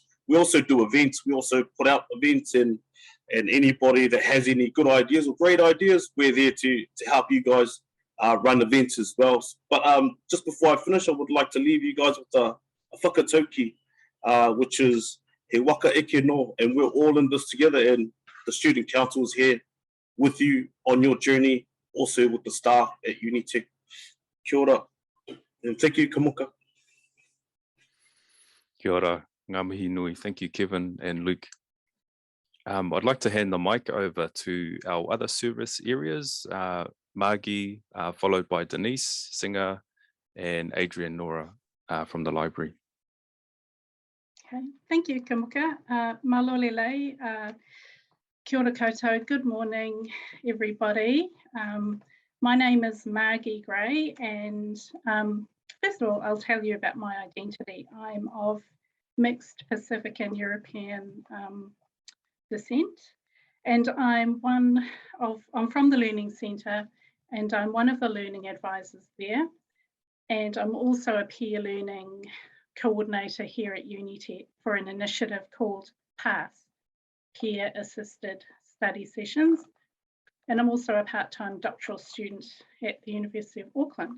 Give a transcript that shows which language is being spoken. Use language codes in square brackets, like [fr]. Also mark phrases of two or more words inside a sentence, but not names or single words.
[en] We also do events. We also put out events, and anybody that has any good ideas or great ideas, we're there to help you guys run events as well. But just before I finish, I would like to leave you guys with a whakatauki, which is [mi] he waka eke no, [en] and we're all in this together, and the student council is here with you on your journey, also with the staff at Unitec. [mi] Kia ora, [en] and thank you, Kamuka. [mi] Kia ora, ngā mihi nui. [en] Thank you, Kevin and Luke. I'd like to hand the mic over to our other service areas, Margie, followed by Denise, Singer, and Adrian Nora from the library. Okay, thank you, [mi] Kamuka. Malolele, kia ora koutou, [en] good morning, everybody. My name is Margie Gray, and first of all, I'll tell you about my identity. I'm of mixed Pacific and European descent, and I'm from the Learning Centre, and I'm one of the learning advisors there, and I'm also a peer learning coordinator here at Unitec for an initiative called PASS, Peer Assisted Study Sessions, and I'm also a part-time doctoral student at the University of Auckland.